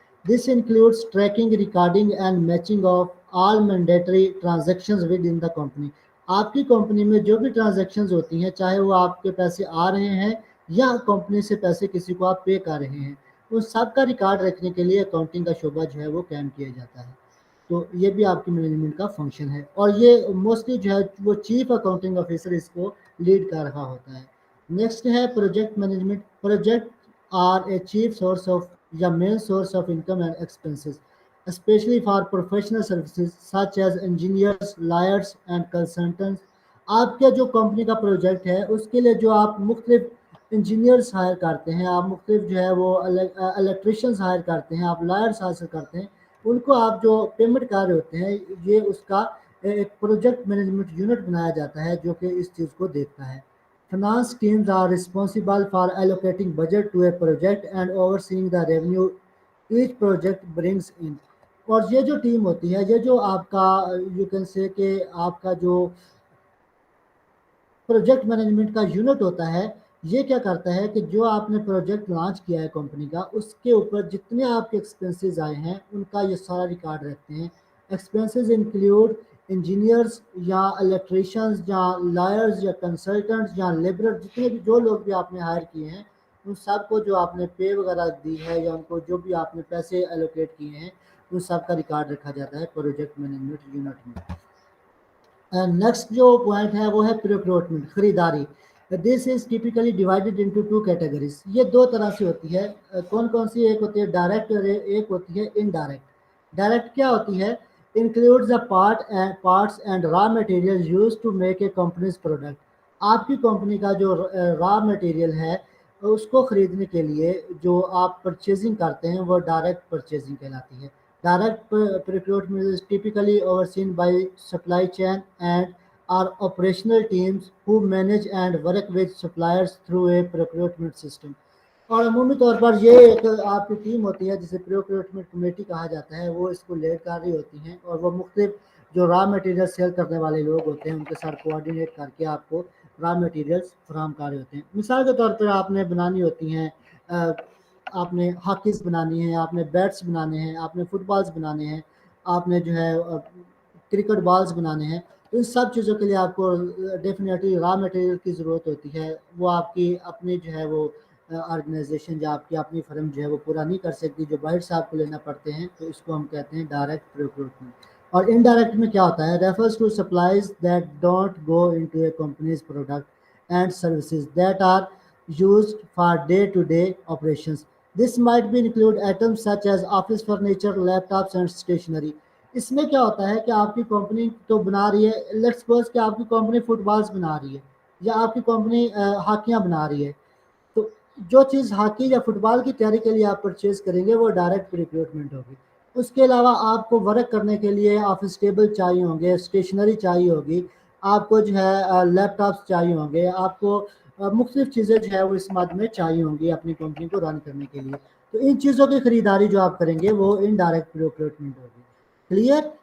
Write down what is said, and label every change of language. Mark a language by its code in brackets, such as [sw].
[en] This includes tracking, recording and matching of all mandatory transactions with in the company. [ur] آپ کی company میں جو بھی ٹرانزیکشنز ہوتی ہیں چاہے وہ آپ کے پیسے آ رہے ہیں یا کمپنی سے پیسے کسی کو آپ پے کر رہے ہیں، ان سب کا ریکارڈ رکھنے کے لیے اکاؤنٹنگ کا شعبہ جو ہے وہ قائم کیا جاتا ہے. تو یہ بھی آپ کی مینجمنٹ کا فنکشن ہے، اور یہ موسٹلی جو ہے وہ چیف اکاؤنٹنگ آفیسر اس کو لیڈ کر رہا ہوتا ہے. نیکسٹ ہے project management. [en] Project are a chief source of یا main source of income and expenses especially for professional services such as engineers, lawyers and consultants. [ur] آپ کے جو کمپنی کا پروجیکٹ ہے اس کے لیے جو آپ مختلف انجینئرس ہائر کرتے ہیں، آپ مختلف جو ہے وہ الیکٹریشینس ہائر کرتے ہیں، آپ لائرس حاصل کرتے ہیں، ان کو آپ جو پیمنٹ کر رہے ہوتے ہیں یہ اس کا ایک پروجیکٹ مینجمنٹ یونٹ بنایا جاتا ہے جو کہ اس چیز کو دیکھتا ہے. [en] Finance teams are responsible for allocating budget to a project and overseeing the revenue each project brings in. [ur] اور یہ جو ٹیم ہوتی ہے، یہ جو آپ کا [en] you can say [ur] کہ آپ کا جو پروجیکٹ مینجمنٹ کا یونٹ ہوتا ہے، یہ کیا کرتا ہے کہ جو آپ نے پروجیکٹ لانچ کیا ہے کمپنی کا اس کے اوپر جتنے آپ کے ایکسپینسز آئے ہیں ان کا یہ سارا ریکارڈ رکھتے ہیں. ایکسپینسز انکلیوڈ انجینئرز یا الیکٹریشینز یا لائرز یا کنسلٹنٹس یا لیبرر، جتنے بھی جو لوگ بھی آپ نے ہائر کیے ہیں ان سب کو جو آپ نے پے وغیرہ دی ہے یا ان کو جو بھی آپ نے پیسے ایلوکیٹ کیے ہیں ان سب کا ریکارڈ رکھا جاتا ہے پروجیکٹ مینجمنٹ یونٹ میں. نیکسٹ جو پوائنٹ ہے وہ ہے پروکیورمنٹ، خریداری. [en] This is typically divided into two categories. [ur] یہ دو طرح سے ہوتی ہے. کون کون سی؟ ایک ہوتی ہے ڈائریکٹ اور ایک ہوتی ہے انڈائریکٹ. ڈائریکٹ کیا ہوتی ہے؟ [en] Includes the parts and raw material used to make a company's product. [ur] آپ کی کمپنی کا جو را مٹیریل ہے اس کو خریدنے کے لیے جو آپ پرچیزنگ کرتے ہیں وہ ڈائریکٹ پرچیزنگ کہلاتی ہے. [en] Direct procurement is typically overseen by supply chain and are operational teams who manage and work with suppliers through a procurement system. [ur] اور عمومی طور پر یہ ایک آپ کی ٹیم ہوتی ہے جسے پروکیورمنٹ کمیٹی کہا جاتا ہے، وہ اس کو لیڈ کر رہی ہوتی ہیں اور وہ مختلف جو را مٹیریل سیل کرنے والے لوگ ہوتے ہیں ان کے ساتھ کوآرڈینیٹ کر کے آپ کو را مٹیریلس فراہم کر رہے ہوتے ہیں. مثال کے طور پر آپ نے بنانی ہوتی ہیں، آپ نے ہاکیز بنانی ہے، آپ نے بیٹس بنانے ہیں، آپ نے فٹ بالز بنانے ہیں، آپ نے جو ہے کرکٹ بالز بنانے ہیں. ان سب چیزوں کے لیے آپ کو ڈیفینیٹلی را مٹیریل کی ضرورت ہوتی ہے. وہ آپ کی اپنی جو ہے وہ آرگنائزیشن یا آپ کی اپنی فرم جو ہے وہ پورا نہیں کر سکتی، جو بائٹس آپ کو لینا پڑتے ہیں، تو اس کو ہم کہتے ہیں ڈائریکٹ ریکروٹمنٹ۔ اور انڈائریکٹ میں کیا ہوتا ہے؟ [en] Refers to supplies that don't go into a company's product and services that are used for day-to-day operations. This might be include items such as office furniture, laptops and stationery. [ur] اس میں کیا ہوتا ہے کہ آپ کی کمپنی تو بنا رہی ہے، [en] let's suppose [ur] کہ آپ کی کمپنی فٹ بالز بنا رہی ہے یا آپ کی کمپنی ہاکیاں بنا رہی ہے، تو جو چیز ہاکی یا فٹ بال کی تیاری کے لیے آپ پرچیز کریں گے وہ ڈائریکٹ ریکروٹمنٹ ہوگی۔ اس کے علاوہ آپ کو ورک کرنے کے لیے آفس ٹیبل چاہیے ہوں گے، اسٹیشنری چاہیے ہوگی، آپ کو جو ہے لیپ ٹاپس چاہیے ہوں گے، آپ کو مختلف چیزیں جو ہے وہ اس مد میں چاہیے ہوں گی اپنی کمپنی کو رن کرنے کے لیے۔ تو ان چیزوں کی خریداری جو آپ کریں گے وہ انڈائریکٹ ریکروٹمنٹ ہوگی۔ کلیئر؟